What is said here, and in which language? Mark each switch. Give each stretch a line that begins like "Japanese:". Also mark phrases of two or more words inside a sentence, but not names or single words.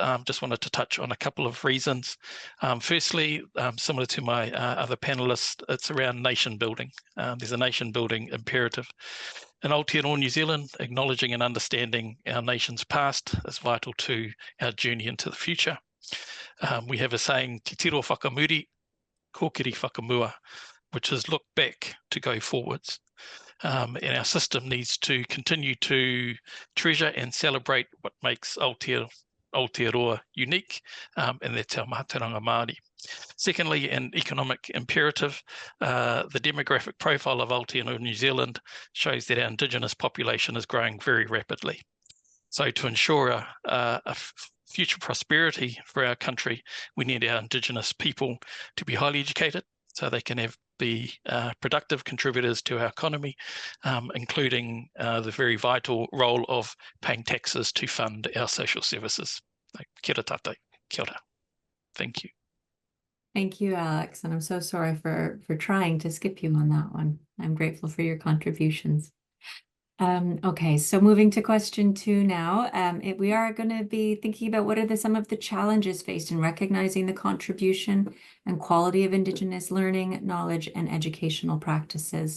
English: Just wanted to touch on a couple of reasons. Firstly, similar to my other panelists, it's around nation building. There's a nation building imperative. In Aotearoa New Zealand, acknowledging and understanding our nation's past is vital to our journey into the future. We have a saying,
Māori: te tiro whakamuri, kōkiri whakamua,
English: which is look back to go forwards. And our system needs to continue to treasure and celebrate what makes Aotearoa unique, and that's our
Māori: mātauranga Māori.
English: Secondly, an economic imperative, the demographic profile of Aotearoa New Zealand shows that our Indigenous population is growing very rapidly. So to ensure a future prosperity for our country, we need our Indigenous people to be highly educated so they can have be productive contributors to our economy, including the very vital role of paying taxes to fund our social services.
Māori: Kia ora tātou, kia ora.
English: Thank you. Thank you, Alex. And I'm so sorry for trying to skip you on that one. I'm grateful for your contributions. Okay, so moving to question 2 now. We are going to be thinking about what are some of the challenges faced in recognizing the contribution and quality of Indigenous learning, knowledge, and educational practices.